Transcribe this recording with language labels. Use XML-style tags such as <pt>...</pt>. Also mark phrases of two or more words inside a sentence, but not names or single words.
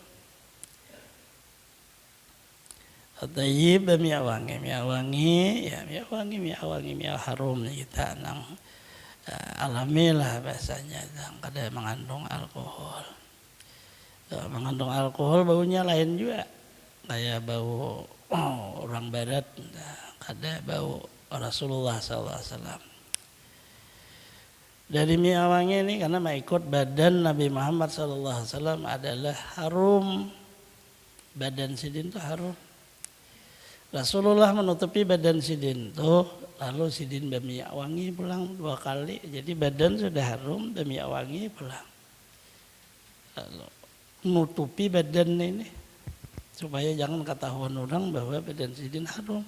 <id>Tayyib minyak wangi, minyak harum kita nang alami lah bahasanya, yang kada mengandung alkohol. Mengandung alkohol baunya lain juga, kayak bau orang barat, ada bau Rasulullah SAW. Dari minyak wangi ini karena mengikut badan Nabi Muhammad SAW adalah harum, badan sidin itu harum.</id> <bjn>Rasulullah menutupi badan sidin itu, lalu sidin berminyak wangi pulang 2 kali, jadi badan sudah harum, berminyak wangi pulang.</bjn> <id>Lalu menutupi badan ini supaya jangan ketahuan orang bahwa badan sidin harum.</id>